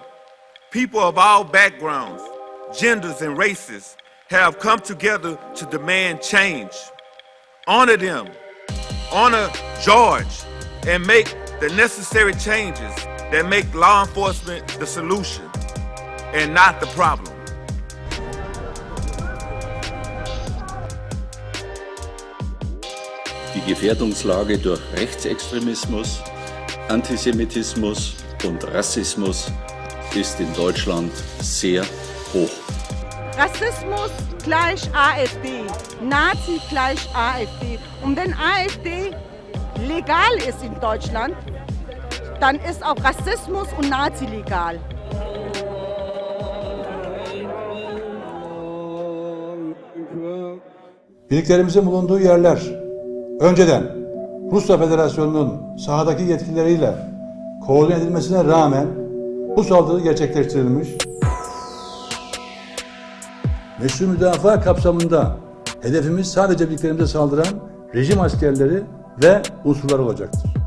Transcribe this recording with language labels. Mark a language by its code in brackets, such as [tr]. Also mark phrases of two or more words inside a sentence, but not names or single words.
[en] People of all backgrounds, genders, and races have come together to demand change. Honor them, honor George, and make the necessary changes that make law enforcement the solution and not the problem. [de] Die Gefährdungslage durch Rechtsextremismus, Antisemitismus und Rassismus ist in Deutschland sehr hoch. Rassismus gleich AfD, Nazi gleich AfD. Und wenn AfD legal ist in Deutschland, dann ist auch Rassismus und Nazi legal. [tr] Birliklerimizin bulunduğu yerler önceden Rusya Federasyonu'nun sahadaki yetkilileriyle koordine edilmesine rağmen bu saldırı gerçekleştirilmiş. Meşru müdafaa kapsamında hedefimiz sadece birliklerimize saldıran rejim askerleri ve unsurlar olacaktır.